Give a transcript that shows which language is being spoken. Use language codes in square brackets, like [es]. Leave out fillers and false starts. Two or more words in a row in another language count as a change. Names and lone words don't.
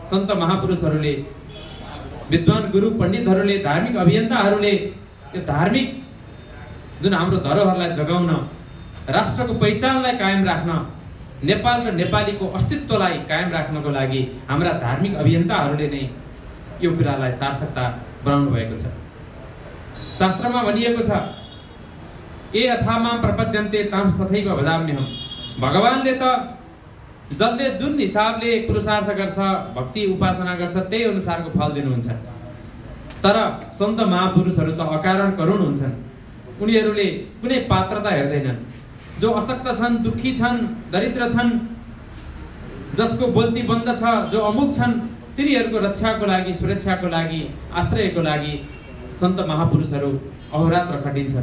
[ne] सन्त महापुरुषहरूले, विद्वान गुरु पण्डितहरूले, धार्मिक अभियन्ताहरूले यो धार्मिक जुन हाम्रो धरोहरलाई जगाउन, राष्ट्रको पहिचानलाई कायम राख्न, नेपाल र नेपालीको अस्तित्वलाई कायम राख्नको लागि हाम्रा धार्मिक अभियन्ताहरूले नै यो कुरालाई सार्थकता बनाउनु भएको छ। शास्त्रमा भनिएको छ, [sa] ए अथामाम प्रपद्यन्ते तांस तथैव भजाम्यहम्। [ne] भगवानले त जसले जुन हिसाबले पुरुषार्थ गर्छ, भक्ति उपासना गर्छ, त्यही अनुसारको फल दिनुहुन्छ। तर सन्त महापुरुषहरू त अकारण करुण हुन्छन्। उनीहरूले कुनै पात्रता हेर्दैनन्। जो अशक्त छन्, दुःखी छन्, दरिद्र छन्, जसको बोल्ती बन्द छ, जो अमुक छन्, तिनीहरूको रक्षाको लागि, सुरक्षाको लागि, आश्रयको लागि सन्त महापुरुषहरू अहोरात्र खटिन्छन्।